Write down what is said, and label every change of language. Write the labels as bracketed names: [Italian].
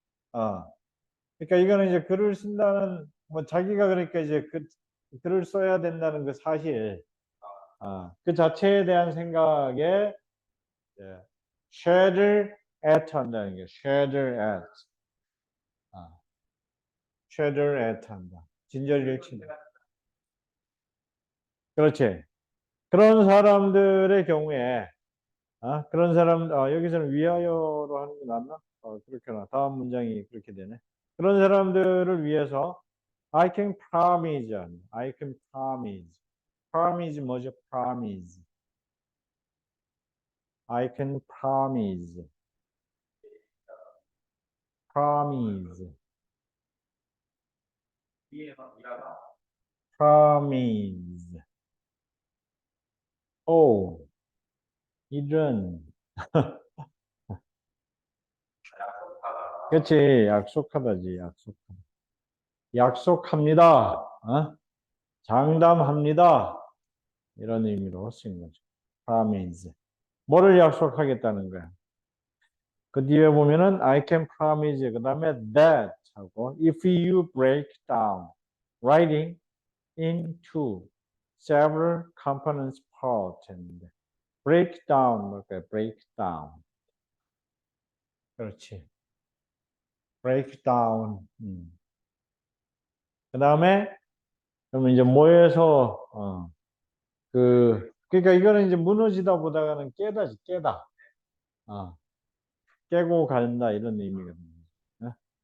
[Korean] 그러니까 이거는 이제 글을 쓴다는 뭐 자기가 그러니까 이제 글을 써야 된다는 그 사실, 그 자체에 대한 생각에 예, shudder at 한다는 게 shudder at, shudder at 한다. 진저리를 친다. 그렇지. 그런 사람들의 경우에 그런 사람 여기서는 위하여로 하는 게 낫나? 그렇게나 다음 문장이 그렇게 되네. 그런 사람들을 위해서 [English] I can promise, I can promise. promise [Korean] 뭐죠? [English] promise. I can promise. promise. promise. [Korean] 오, 이런. 그치, 약속하다지, 약속하다. 약속합니다. 어? 장담합니다. 이런 의미로 쓰인 거죠. promise. 뭐를 약속하겠다는 거야? 그 뒤에 보면은 [English] I can promise [Korean] 그 다음에 [English] that 하고 if you break down writing into several components part [Korean] 했는데 [English] break down [Korean] 뭘까요? break down 그렇지 break down 그 다음에 그러면 이제 뭐에서 그러니까 이거는 이제 무너지다 보다가는 깨다지 깨다 어, 깨고 간다 이런 의미거든요. 어?